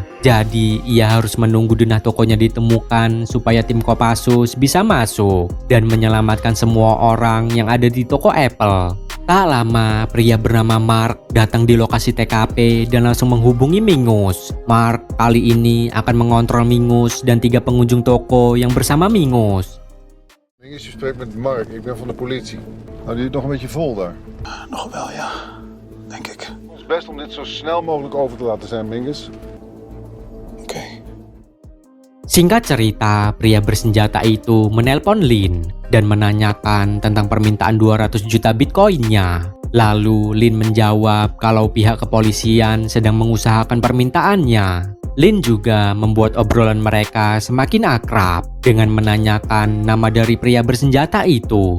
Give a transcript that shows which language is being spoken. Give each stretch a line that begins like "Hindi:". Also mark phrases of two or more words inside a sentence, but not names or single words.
Indonesian: Jadi ia harus menunggu denah tokonya ditemukan supaya tim Kopassus bisa masuk dan menyelamatkan semua orang yang ada di toko Apple. Tak lama, pria bernama Mark datang di lokasi TKP dan langsung menghubungi Mingus. Mark kali ini akan mengontrol Mingus dan 3 pengunjung toko yang bersama Mingus.
Dutch: Mingus, je spreekt met Mark, ik ben van de politie. Houden jullie het nog een beetje vol daar? Nog wel, ja. Denk ik. Het is best om dit zo snel mogelijk over te laten zijn, Mingus. Oké.
Indonesian: Singkat cerita, pria bersenjata itu menelpon Lin dan menanyakan tentang permintaan 200 juta Bitcoinnya. Lalu Lin menjawab kalau pihak kepolisian sedang mengusahakan permintaannya. Lin juga membuat obrolan mereka semakin akrab dengan menanyakan nama dari pria bersenjata itu.